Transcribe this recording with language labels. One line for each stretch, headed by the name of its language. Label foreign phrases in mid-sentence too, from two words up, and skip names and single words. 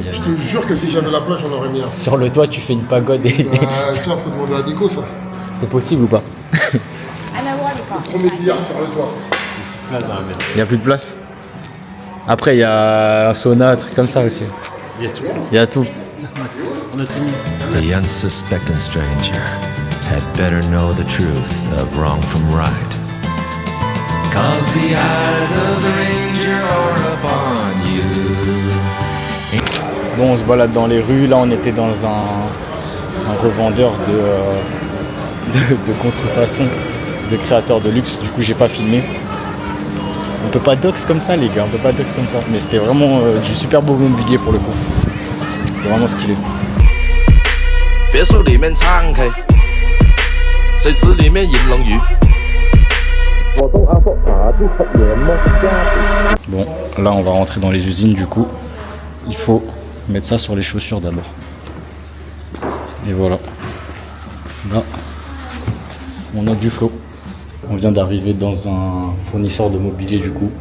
French: Je te jure que si j'avais la place, j'en aurais mis un. Sur le toit, tu fais une pagode et... Tiens, faut demander à Nico ça. C'est possible ou pas? Premier billard sur le toit. Il n'y a plus de place. Après, il y a un sauna, un truc comme ça aussi. Il y a tout.
English: The unsuspecting stranger had better know the truth of wrong from right. 'Cause the eyes of the ranger are upon you.
French: Bon, on se balade dans les rues. Là, on était dans un revendeur de contrefaçon, de créateurs de luxe. Du coup, j'ai pas filmé. On peut pas dox comme ça, les gars. On peut pas dox comme ça. Mais c'était vraiment du super beau mobilier pour le coup. C'était vraiment stylé.
Chinese: 别墅里面敞开，水池里面银龙鱼。
French: Bon, là on va rentrer dans les usines du coup. Il faut mettre ça sur les chaussures d'abord. Et voilà. Là, on a du flow. On vient d'arriver dans un fournisseur de mobilier du coup.